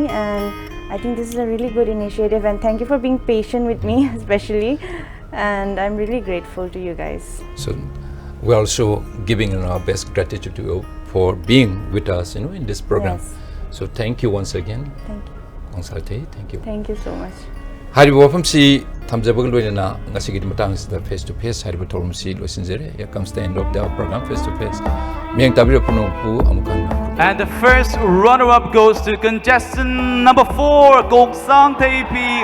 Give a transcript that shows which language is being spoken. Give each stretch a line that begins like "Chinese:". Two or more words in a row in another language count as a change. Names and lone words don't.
English: And I think this is a really good initiative, and thank you for being patient with me especially, and I'm really grateful to you guys. So we're also giving our best gratitude to you for being with us, in this program. Yes. So thank you once again. Thank you. Kongsangthei, thank you. Thank you so much.
Manipuri: Haribo wafam si thamjabag loina ngasigi matang sida
English: face to face
Manipuri: haribo thorum si losinjere.
English: Here comes the end of the program face to face.
Manipuri: Miang tabiro punong pu amukan.
English: And the first runner-up goes to contestant number 4, Kongsangthei P.